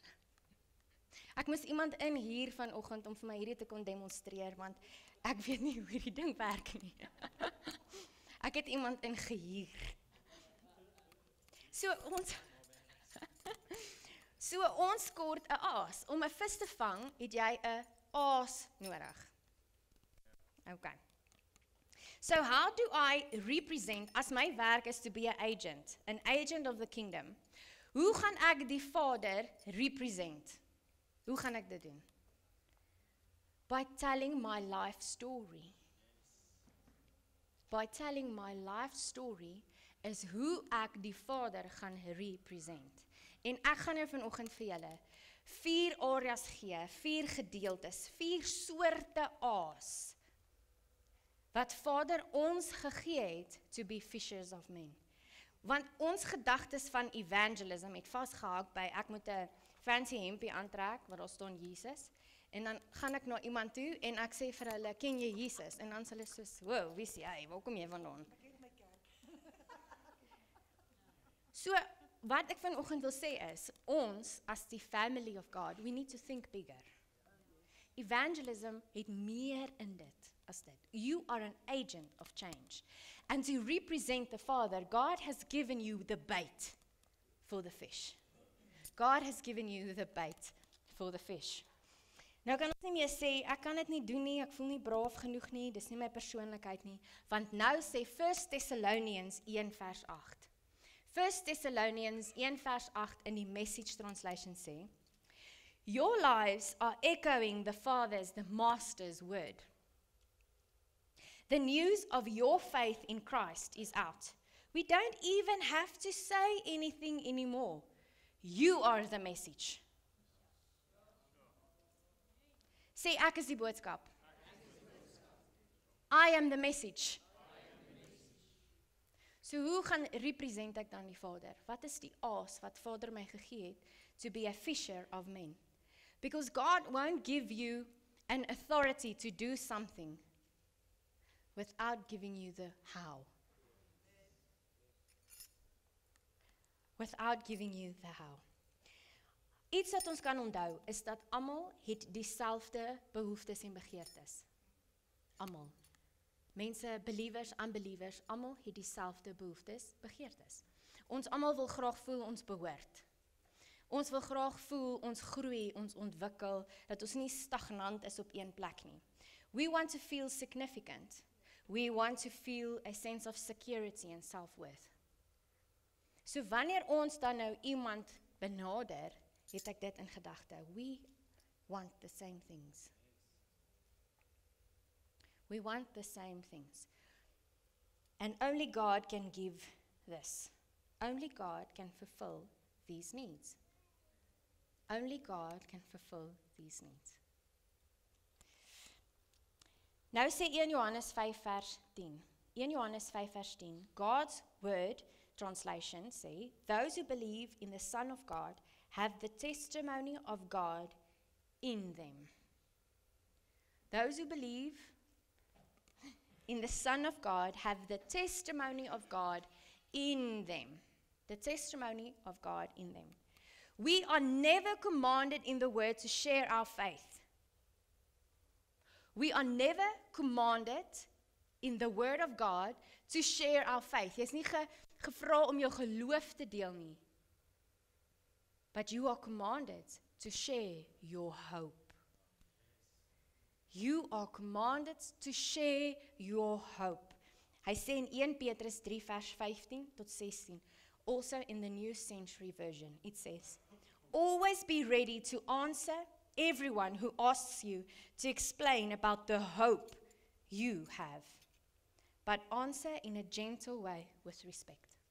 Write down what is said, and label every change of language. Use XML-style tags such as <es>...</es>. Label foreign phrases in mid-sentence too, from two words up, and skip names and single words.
<af>Ek moes iemand inhuur vanoggend om vir my hierdie te kon demonstreer, want ek weet nie hoe hierdie ding werk nie. Ek het iemand ingehuur. So ons kort 'n aas. Om 'n vis te vang, het jy 'n aas nodig.</af> <en>Okay. So how do I represent,</en> <af>as my werk</af> <en>is to be an agent of the kingdom,</en> <af>hoe gaan ek die Vader represent? Hoe gaan ek dit doen?</af> <en>By telling my life story. By telling my life story</en> <af>is hoe ek die Vader gaan represent. En ek gaan nou vanoggend vir julle 4 areas gee, 4 gedeeltes, 4 soorte aas wat Vader ons gegee het</af> <en>to be fishers of men.</en> <af>Want ons gedagtes van evangelism het vasgehak by ek moet 'n fancy hempie aantrek waar daar staan Jesus en dan gaan ek na iemand toe en ek sê vir hulle, ken jy Jesus? En dan sê hulle soos, wow, wie is jy? Waar kom jy vandaan? So wat ek vanoggend wil sê is, ons as die</af> <en>family of God, we need to think bigger.</en> <af>Evangelism het meer in dit as dit.</af> <en>You are an agent of change. And to represent the Father, God has given you the bait for the fish. God has given you the bait for the fish.</en> <af>Nou kan ons nie meer sê, ek kan dit nie doen nie, ek voel nie braaf genoeg nie, dis nie my persoonlikheid nie, want nou sê 1 Thessalonians 1 vers 8. 1 Thessalonians 1 vers 8 in die Message translation sê,</af> <en>your lives are echoing the Father's, the Master's word. The news of your faith in Christ is out. We don't even have to say anything anymore. You are the message.</en> <af>Sê ek is die boodskap.</af> <en>I am the message.</en> <af>So hoe gaan represent ek dan die Vader? Wat is die aas wat Vader my gegee het</af> <en>to be a fisher of men? Because God won't give you an authority to do something without giving you the how. without giving you the how.</en> <af>Iets wat ons kan onthou is dat almal het dieselfde behoeftes en begeertes. Almal. Mense, believers, unbelievers, almal het dieselfde behoeftes, begeertes. Ons almal wil graag voel ons behoort. Ons wil graag voel ons groei, ons ontwikkel, dat ons nie stagnant is op een plek nie.</af> <en>We want to feel significant. We want to feel a sense of security and self-worth.</en> <af>So wanneer ons dan nou iemand benader, het ek dit in gedagte.</af> <en>We want the same things. We want the same things. And only God can give this. Only God can fulfill these needs. Only God can fulfill these needs.</en> <af>Nou sê 1 Johannes 5 vers 10. 1 Johannes 5 vers 10.</af> <en>God's word translation say, those who believe in the Son of God have the testimony of God in them. Those who believe in the Son of God have the testimony of God in them. The testimony of God in them. We are never commanded in the word to share our faith. We are never commanded in the word of God to share our faith.</en> <af>Jy is nie gevra om jou geloof te deel nie.</af> <en>But you are commanded to share your hope. You are commanded to share your hope.</en> <af>Hy sê in 1 Petrus 3 vers 15 tot 16,</af> <en>also in the New Century Version, it says, always be ready to answer everyone who asks you to explain about the hope you have, but answer in a gentle way with respect.</en>